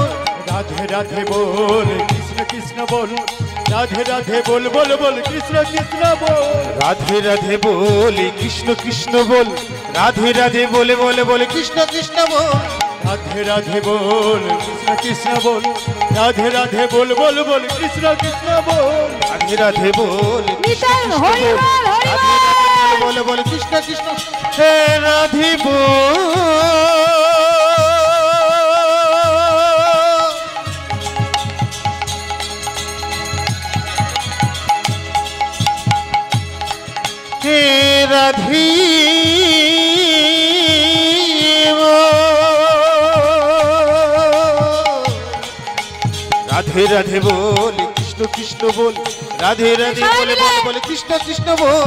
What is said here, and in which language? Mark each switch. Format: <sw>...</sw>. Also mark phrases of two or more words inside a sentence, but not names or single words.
<hi>राधे राधे बोल कृष्ण कृष्ण बोल, राधे राधे बोल बोल बोल कृष्ण कृष्ण बोल, राधे राधे बोल कृष्ण कृष्ण बोल, राधे राधे बोल बोल बोल कृष्ण कृष्ण बोल, राधे राधे बोल कृष्ण कृष्ण बोल, राधे राधे बोल बोल बोल कृष्ण कृष्ण बोल, राधे राधे बोल</hi> <bn>নিতাই হরি বল হরি বল।</bn> <hi>बोल बोल कृष्ण कृष्ण हे राधे बोल, हे राधे राधे राधे बोल कृष्ण कृष्ण बोल, राधे राधे बोल बोल बोल कृष्ण कृष्ण बोल,</hi>